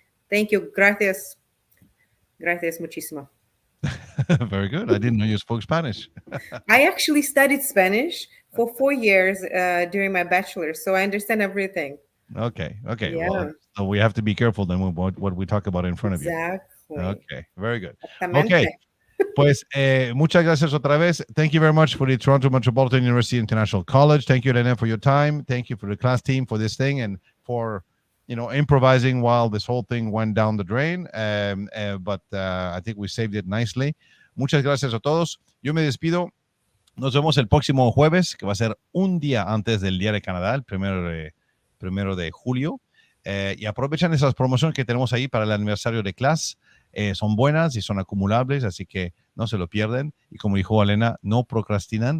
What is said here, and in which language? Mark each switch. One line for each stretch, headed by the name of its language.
English: Thank you.
Spanish: Gracias. Gracias muchísimo.
English: Very good. I didn't know you spoke Spanish. I actually studied Spanish for 4 years during my bachelor's, so I understand everything. Okay. Yeah. Well, so we have to be careful then what we talk about in front of you. Exactly. Okay. Very good. Okay.
Spanish: Pues muchas gracias otra vez.
English: Thank you very much for the Toronto Metropolitan University International College. Thank you, Elena, for your time. Thank you for the class team for this thing and for improvising while this whole thing went down the drain. But I think we saved it nicely.
Spanish: Muchas gracias a todos. Yo me despido. Nos vemos el próximo jueves, que va a ser un día antes del Día de Canadá, el primero de julio. Y aprovechan esas promociones que tenemos ahí para el aniversario de clase. Son buenas y son acumulables, así que no se lo pierden. Y como dijo Elena, no procrastinan.